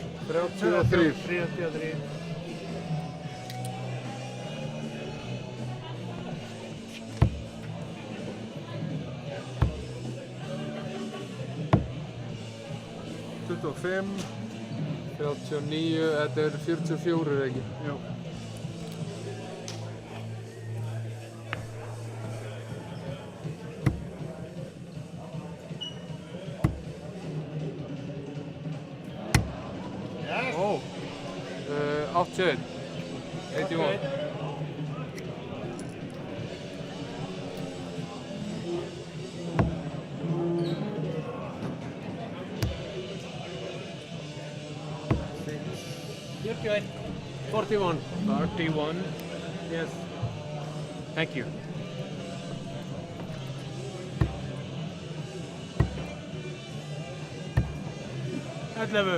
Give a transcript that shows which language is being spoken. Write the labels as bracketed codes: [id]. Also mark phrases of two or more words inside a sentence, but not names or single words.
[is] 33. 33. Fimm. 39, þetta er 44 ekki? Já. Ó, 81, 81. [en] Okay. [is] 41. 31. [en] Yes. Thank you. [is] Ellefu.